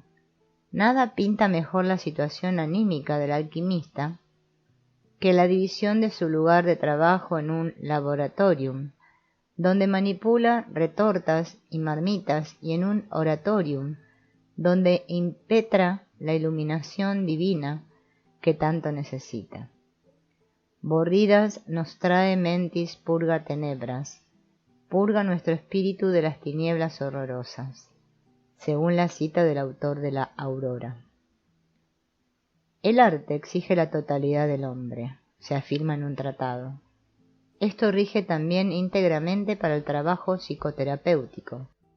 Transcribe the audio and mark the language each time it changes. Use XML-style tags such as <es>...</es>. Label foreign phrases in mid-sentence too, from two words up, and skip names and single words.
<es>Nada pinta mejor la situación anímica del alquimista que la división de su lugar de trabajo en un laboratorium, donde manipula retortas y marmitas, y en un oratorium, donde impetra la iluminación divina que tanto necesita.</es> <la>Bordidas nos trae mentis purga tenebras,</la> <es>purga nuestro espíritu de las tinieblas horrorosas, según la cita del autor de la Aurora. El arte exige la totalidad del hombre, se afirma en un tratado. Esto rige también íntegramente para el trabajo psicoterapéutico.</es>